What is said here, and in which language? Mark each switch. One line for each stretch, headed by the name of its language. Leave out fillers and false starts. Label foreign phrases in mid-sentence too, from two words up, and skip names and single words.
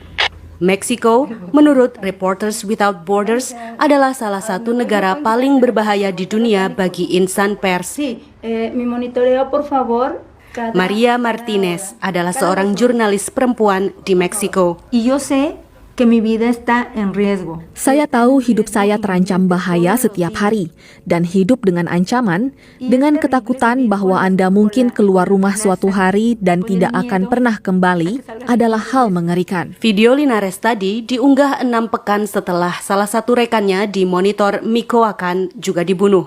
Indonesian: Meksiko, menurut Reporters Without Borders, adalah salah satu negara paling berbahaya di dunia bagi insan pers. Maria Martinez adalah seorang jurnalis perempuan di Meksiko.
Spanish: que mi vida está en riesgo.
Indonesian: Saya tahu hidup saya terancam bahaya setiap hari dan hidup dengan ancaman, dengan ketakutan bahwa Anda mungkin keluar rumah suatu hari dan tidak akan pernah kembali adalah hal mengerikan. Video Linares tadi diunggah 6 pekan setelah salah satu rekannya di monitor Michoacán juga dibunuh.